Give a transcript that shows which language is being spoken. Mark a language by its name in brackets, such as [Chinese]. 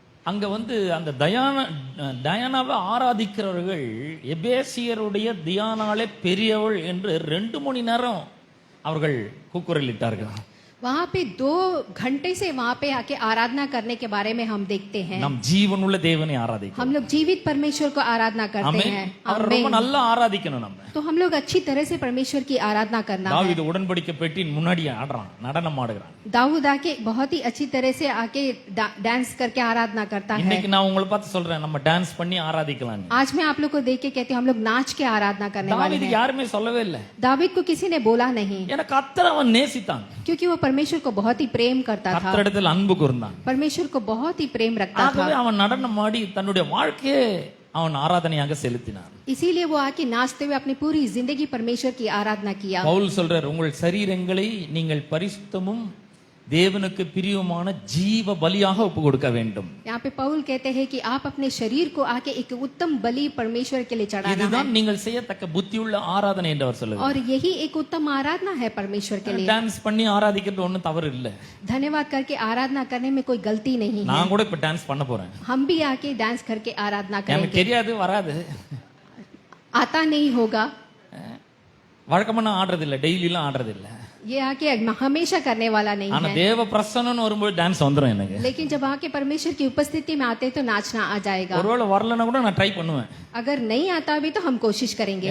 [Tamil] அங்க அந்த டயானாவை ஆராதிக்கிறவர்கள் எபேசியருடைய தியானாலே பெரியவள் என்று 2 மணி நேரம் அவர்கள் கூக்குரலிட்டார்கள். [Hindi] वहाँ पे 2 घंटे से वहाँ पे आके आराधना करने के बारे में हम देखते हैं. [Tamil] நம் ஜீவனுள்ள தேவனை ஆராதிக்கிறோம். [Hindi] हम लोग जीवित परमेश्वर को आराधना करते हैं. [Tamil] அவர் ரொம்ப நல்லா ஆராதிக்கணும் நம்ம. [Hindi] तो हम लोग अच्छी तरह से परमेश्वर की आराधना करना है. [Tamil] தாவீது உடன்படிக்கை பெட்டியின் முன்னாடி ஆடுறான், நடனம் ஆடுறான். [Hindi] दाऊद आके बहुत ही अच्छी तरह से आके डांस करके आराधना करता है. [Tamil] இன்னைக்கு நான் உங்களை பார்த்து சொல்றேன், நம்ம டான்ஸ் பண்ணி ஆராதிக்கலாம். [Hindi] आज मैं आप लोग को देख के कहती हूँ हम लोग नाच के आराधना करने वाले हैं. [Tamil] யாருமே சொல்லவே இல்லை. [Hindi] दावीद को किसी ने बोला नहीं, [Tamil] ஏன்னா கர்த்தர் அவன் நேசித்தான். [Hindi] क्योंकि वो परमेश्वर को बहुत ही प्रेम करता था. [Tamil] கர்த்தரிடத்தில் அன்பு கூர்ந்தான். [Hindi] परमेश्वर को बहुत ही प्रेम रखता था. [Tamil] ஆகவே அவன் நடனம் ஆடி தன்னுடைய வாழ்க்கையை அவன் ஆராதனையாக செலுத்தினான். [Hindi] इसीलिए वो आके नाचते हुए अपनी पूरी जिंदगी परमेश्वर की आराधना किया. [Tamil] பவுல் சொல்றார், உங்கள் சரீரங்களை நீங்கள் பரிசுத்தமும் தேவனுக்கு பிரியமான ஜீவ பலியாக ஒப்பு கொடுக்க வேண்டும். [Hindi] यहाँ पे पौल कहते हैं कि आप अपने शरीर को आके एक उत्तम बलि परमेश्वर के लिए चढ़ाना है. [Tamil] இதுதான் நீங்கள் செய்யத்தக்க புத்தியுள்ள ஆராதனை என்று அவர் சொல்லுகிறார். [Hindi] और यही एक उत्तम आराधना है परमेश्वर के लिए. [Tamil] டான்ஸ் பண்ணி ஆராதிக்கிறது ஒண்ணும் தவறு இல்ல. [Hindi] धन्यवाद करके आराधना करने में कोई गलती नहीं है. [Tamil] நான் கூட இப்ப டான்ஸ் பண்ண போறேன். [Hindi] हम भी आके डांस करके आराधना [Tamil] எனக்கு [Hindi] करेंगे. [Tamil] தெரியாது, வராது, [Hindi] आता नहीं होगा. [Tamil] வழக்கமா நான் ஆடுறது இல்ல, டெய்லி எல்லாம் ஆடுறது இல்ல. [Hindi] ये आके हमेशा करने वाला नहीं [Tamil] ஆனா [Hindi] है. [Tamil] தேவ பிரசன்னம்னு வரும்போது டான்ஸ் வந்துரும் எனக்கு. [Hindi] लेकिन जब आके परमेश्वर की उपस्थिति में आते तो नाचना आ जाएगा. [Tamil] ஒருவேளை வரலனா கூட நான் ட்ரை பண்ணுவேன். [Hindi] अगर नहीं आता भी तो हम कोशिश करेंगे,